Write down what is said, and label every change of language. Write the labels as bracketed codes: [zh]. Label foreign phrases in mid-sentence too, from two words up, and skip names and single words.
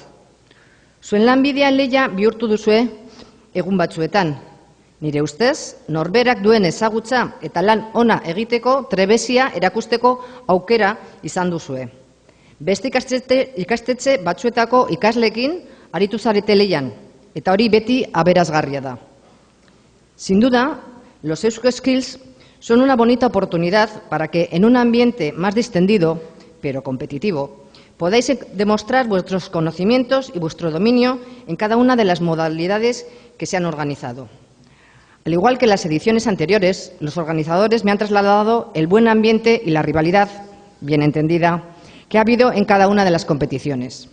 [eu] Zuen lanbidea lehia bihurtu duzue egun batzuetan. Nire ustez, norberak duen ezagutza eta lan ona egiteko trebezia erakusteko aukera izan duzue. Beste ikastetxe batzuetako ikaslekin aritu zarete lehian, eta hori beti aberasgarria da. [es] Sin duda, los Eusko Skills son una bonita oportunidad para que en un ambiente más distendido, pero competitivo, podáis demostrar vuestros conocimientos y vuestro dominio en cada una de las modalidades que se han organizado. Al igual que en las ediciones anteriores, los organizadores me han trasladado el buen ambiente y la rivalidad, bien entendida, que ha habido en cada una de las competiciones.